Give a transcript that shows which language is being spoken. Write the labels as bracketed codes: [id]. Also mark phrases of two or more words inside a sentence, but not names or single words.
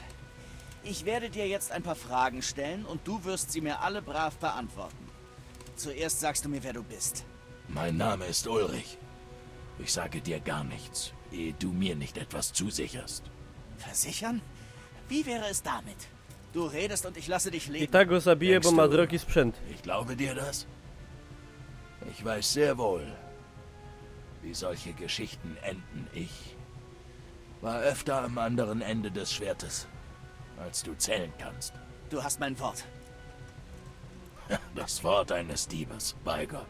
[de] Ich werde dir jetzt ein paar Fragen stellen und du wirst sie mir alle brav beantworten. Zuerst sagst du mir, wer du bist. Mein Name ist Ulrich. Ich sage dir gar nichts, ehe du mir nicht etwas zusicherst. Versichern? Wie wäre es damit? Du redest und ich lasse dich [pl] I [de] leben. [pl] tak go zabiję, bo [de] Denkst [pl] ma [de] du? [pl] drogi sprzęt. [de] Ich glaube dir das. Ich weiß sehr wohl, wie solche Geschichten enden. Ich war öfter am anderen Ende des Schwertes, als du zählen kannst. Du hast mein Wort. Das Wort eines Diebes, bei Gott.